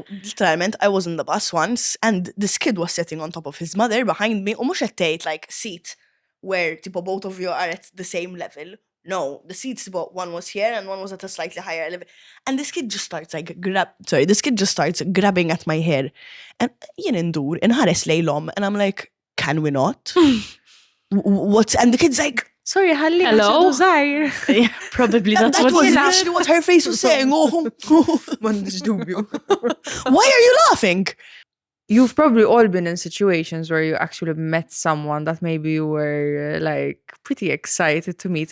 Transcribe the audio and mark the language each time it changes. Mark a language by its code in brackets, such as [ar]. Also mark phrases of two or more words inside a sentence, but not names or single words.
[en] Literalment, I was in the bus once, and this kid was sitting on top of his mother behind me. Almost at like seat where tipo, both of you are at the same level. No, the seats, but one was here and one was at a slightly higher level. And this kid just starts grabbing at my hair. [mt] And jien indur, inħares lejlom, [en] and I'm like, can we not? What's and the kid's like, Sorry, Halli. Hello? Yeah, probably that's that what was he literally what her face was saying. Oh, why are you laughing? You've probably all been in situations where you actually met someone that maybe you were like pretty excited to meet.